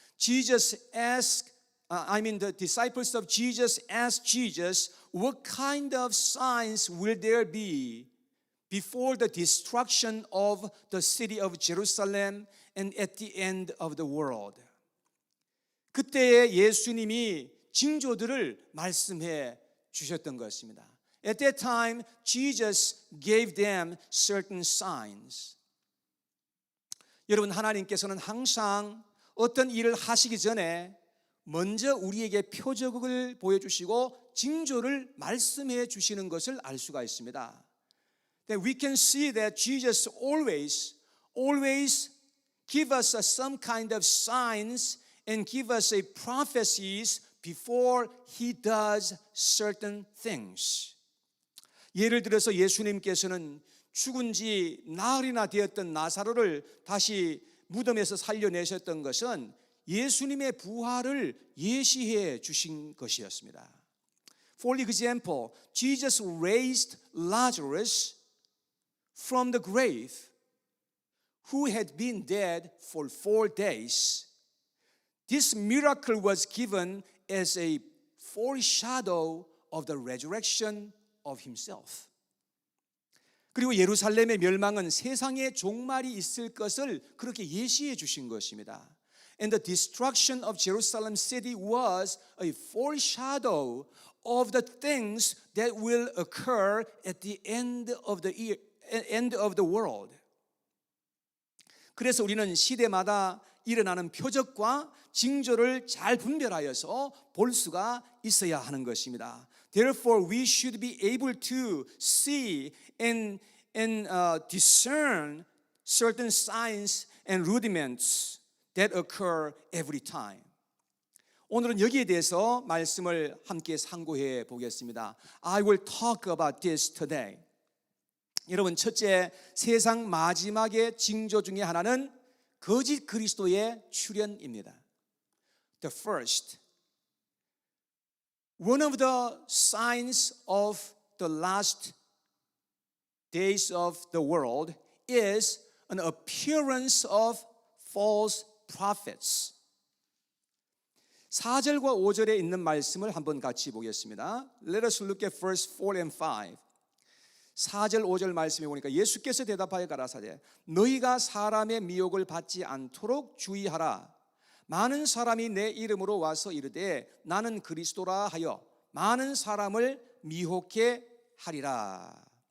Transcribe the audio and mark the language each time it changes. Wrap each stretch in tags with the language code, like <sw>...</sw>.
<en>The disciples of Jesus asked Jesus, what kind of signs will there be before the destruction of the city of Jerusalem and at the end of the world?</en> <ko>그때에 예수님이 징조들을 말씀해 주셨던 것입니다.</ko> <en>At that time, Jesus gave them certain signs.</en> <ko>여러분, 하나님께서는 항상 어떤 일을 하시기 전에 먼저 우리에게 표적을 보여주시고 징조를 말씀해 주시는 것을 알 수가 있습니다.</ko> <en>That we can see that Jesus always give us some kind of signs and give us a prophecies before He does certain things.</en> <ko>예를 들어서 예수님께서는 죽은 지 나흘이나 되었던 나사로를 다시 무덤에서 살려내셨던 것은 예수님의 부활을 예시해 주신 것이었습니다.</ko> <en>For example, Jesus raised Lazarus from the grave, who had been dead for 4 days. This miracle was given as a foreshadow of the resurrection of himself.</en> <ko>그리고 예루살렘의 멸망은 세상의 종말이 있을 것을 그렇게 예시해 주신 것입니다.</ko> <en>And the destruction of Jerusalem city was a foreshadow of the things that will occur at the end of the world.</en> <ko>그래서 우리는 시대마다 일어나는 표적과 징조를 잘 분별하여서 볼 수가 있어야 하는 것입니다.</ko> <en>Therefore, we should be able to see and discern certain signs and rudiments that occur every time.</en> <ko>오늘은 여기에 대해서 말씀을 함께 상고해 보겠습니다.</ko> <en>I will talk about this today.</en> <ko>여러분, 첫째, 세상 마지막의 징조 중에 하나는 거짓 그리스도의 출현입니다.</ko> <en>The first, one of the signs of the last days of the world is an appearance of false prophets.</en> <ko>4절과 5절에 있는 말씀을 한번 같이 보겠습니다.</ko> <en>Let us look at verse 4 and 5.</en> <ko>4절 5절 말씀에 보니까 예수께서 대답하여 가라사대 너희가 사람의 미혹을 받지 않도록 주의하라. 많은 사람이 내 이름으로 와서 이르되 나는 그리스도라 하여 많은 사람을 미혹해 하리라.</ko>